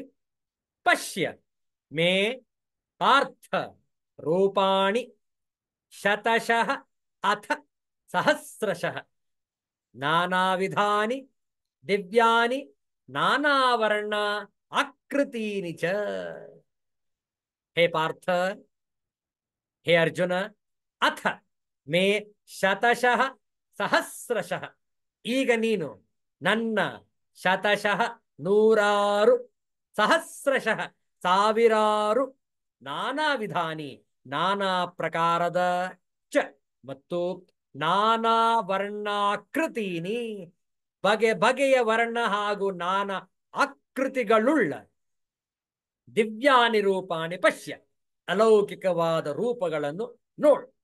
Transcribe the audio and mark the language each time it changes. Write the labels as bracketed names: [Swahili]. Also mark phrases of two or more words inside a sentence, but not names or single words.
[Sanskrit] ಪಶ್ಯ ಮೇ ಪಾರ್ಥ ರೂಪಾಣಿ ಶತಶಃ ಅಥ ಸಹಸ್ರಶಃ ನಾನಾವಿಧಾನಿ ದಿವ್ಯಾನಿ ನಾನಾವರ್ಣ ಆಕೃತೀನಿ ಚ. ಹೇ ಪಾರ್ಥ, ಹೇ ಅರ್ಜುನ, ಅಥ ಮೇ ಶತಶಃ ಸಹಸ್ರಶಃ, [Kannada] ಈಗ ನೀನು ನನ್ನ ಶತಶಃ ನೂರಾರು, ಸಹಸ್ರಶಃ ಸಾವಿರಾರು, [Sanskrit] ನಾನಾ ವಿಧಾನಿ [Kannada] ನಾನಾ ಪ್ರಕಾರದ, ಚ ಮತ್ತು [Sanskrit] ನಾನಾ ವರ್ಣಾಕೃತೀನಿ [Kannada] ಬಗೆ ಬಗೆಯ ವರ್ಣ ಹಾಗೂ ನಾನಾ ಆಕೃತಿಗಳುಳ್ಳ [Sanskrit] ದಿವ್ಯಾನಿ ರೂಪಾಣಿ ಪಶ್ಯ, [Kannada] ಅಲೌಕಿಕವಾದ ರೂಪಗಳನ್ನು ನೋಡು.